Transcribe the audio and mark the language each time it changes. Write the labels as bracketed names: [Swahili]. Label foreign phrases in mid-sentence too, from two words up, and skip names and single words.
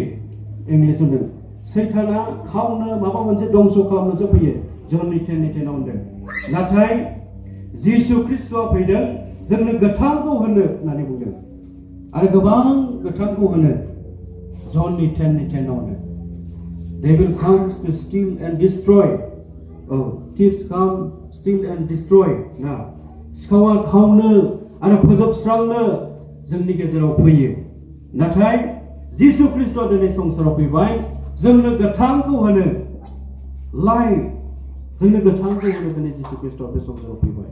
[Bodo] इंलिश होनदों सैताना खावनो माबा मोनसे दंस खालामनोसो फैयो, जननि 10:10 होनदों। नाथाय जिसु ख्रिस्टआ फैदों जोंनो गोथांखौ होनो होननानै बुंदों, आरो गोबां गोथांखौ होनो। [English] जननि 10:10 होनो They will come to steal and destroy. Thieves come, steal and destroy. [Bodo] ना, सिखावा खावनो आरो फोजोबस्रांनो जोंनि गेजेराव फैयो। नाथाय जिसु ख्रिस्टआ दिनै संसाराव फैबाय जोंनो गोथांखौ होनो, लाइफ, जोंनो गोथांखौ होनो दिनै जिसु ख्रिस्टआ बे संसाराव फैबाय।